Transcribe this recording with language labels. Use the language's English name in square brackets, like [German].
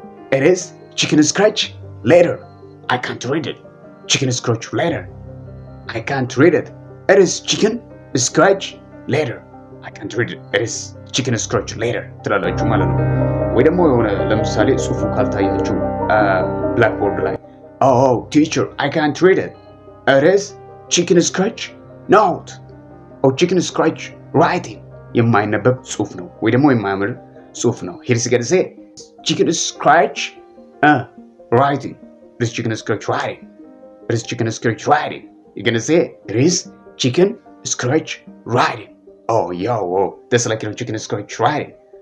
[English] It is chicken scratch letter. I can't read it. Chicken scratch letter. I can't read it. It is chicken scratch letter. I can't read it. It is chicken scratch letter [Amharic] ትላላችሁ ማለት ነው። ወይ ደግሞ የሆነ ለምሳሌ ጽሑፉ ካልታያችሁ ብላክቦርድ ላይ [English] teacher, I can't read it. It is chicken scratch note or chicken scratch writing. [Amharic] የማይነበብ ጽሑፍ ነው ወይ ደግሞ የማያምር ጽሑፍ ነው። [English] Here's gonna say chicken scratch writing. It is chicken scratch writing. It is chicken scratch writing. You're gonna say it is chicken scratch writing. That's like, chicken scratch writing.